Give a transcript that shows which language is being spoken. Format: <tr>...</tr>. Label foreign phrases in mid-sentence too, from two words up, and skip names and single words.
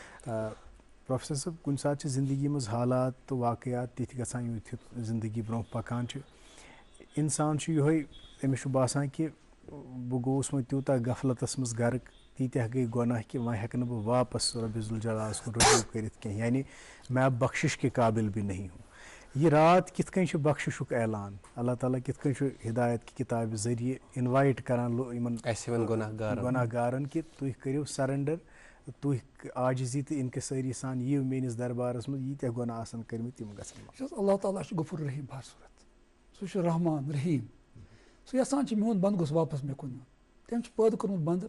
<ks>پروفیسر صٲب کُنہِ ساتہٕ چھِ زندگی منٛز حالات تہٕ واقعات تِتھۍ گژھان یُتھ یُتھ زندگی برونٛہہ پکان چھِ انسان چھُ یِہوے أمِس چھُ باسان کہِ بہٕ گوٚوُس وۄنۍ تیوٗتاہ غفلتس منٛز غرق تیٖتیاہ گٔے گۄناہ کہِ وۄنۍ ہٮ۪کہٕ نہٕ بہٕ واپس رۄبِ ذوالجلالس کُن رجوع کٔرِتھ کینٛہہ</ks> <ur>یعنی میں اب بخشش کے قابل بھی نہیں ہوں</ur> <ks>یہ رات کِتھ کٔنۍ چھُ بخششُک اعلان اللہ تعالیٰ کِتھ کٔنۍ چھُ ہدایت کہِ کِتابہِ ذٔریعہِ اِنوایٹ کران یِمن گۄناہ گارن کہِ تُہۍ کٔرِو سرنڈر تُہۍ عاجزی تہٕ انکسٲری سان یِیِو میٲنِس دربارس منٛز ییٖتیاہ گۄناہ آسن کٔرمٕتۍ تِم گژھن اللہ تعالیٰ چھُ غفور رحیٖم بارصوٗرت سُہ چھُ رحمان رحیٖم سُہ یژھان چھُ میون بنٛد گوٚژھ واپس مےٚ کُن یُن تٔمۍ چھُ پٲدٕ کوٚرمُت بنٛدٕ</ks>